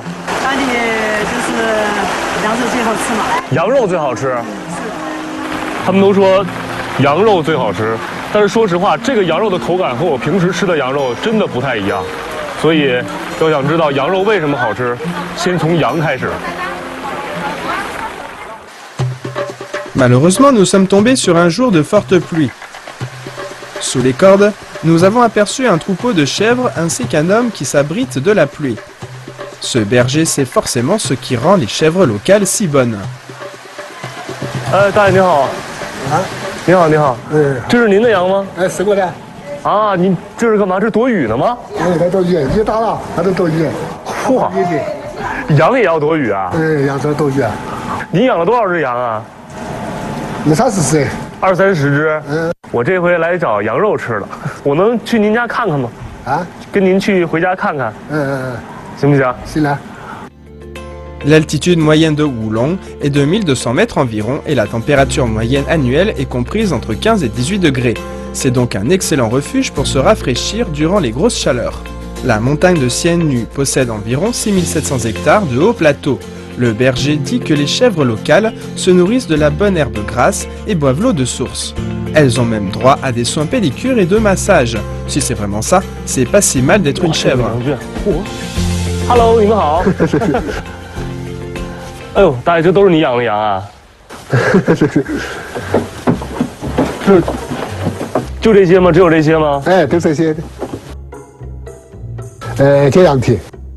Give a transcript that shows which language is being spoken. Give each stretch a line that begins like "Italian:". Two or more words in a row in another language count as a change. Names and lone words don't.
Chinese: 当地就是羊肉最好吃嘛。羊肉最好吃。他们都说羊肉最好吃，但是说实话，这个羊肉的口感和我平时吃的羊肉真的不太一样。所以要想知道羊肉为什么好吃，先从羊开始。
French: Malheureusement, nous sommes tombés sur un jour de forte pluie. Sous les cordes, nous avons aperçu un troupeau de chèvres ainsi qu'un homme qui s'abrite de la pluie. Ce berger sait forcément ce qui rend les chèvres locales si bonnes.
Chinese: 哎，大爷你好。啊，你好，你好。这是您的羊吗？哎，是我的。啊，您这是干嘛？这是躲雨呢吗？哎，它躲雨，雨大了，它都躲雨。嚯！羊也要躲雨啊？羊都躲雨。你养了多少只羊啊？30只。 20-30只。我这回来找羊肉吃了，我能去您家看看吗？啊？跟您去回家看看。行不行？行了。
French: L'altitude moyenne de Wulong est de 1200 mètres environ et la température moyenne annuelle est comprise entre 15 et 18 degrés. C'est donc un excellent refuge pour se rafraîchir durant les grosses chaleurs. La montagne de Xiannu possède environ 6700 hectares de hauts plateaux. Le berger dit que les chèvres locales se nourrissent de la bonne herbe grasse et boivent l'eau de source. Elles ont même droit à des soins pédicure et de massage. Si c'est vraiment ça, c'est pas si mal d'être une chèvre.
Chinese: Hello， 你们好。哎呦，大爷，这都是你养的羊啊？就这些吗？只有这些吗？哎，就这些的。剪羊蹄。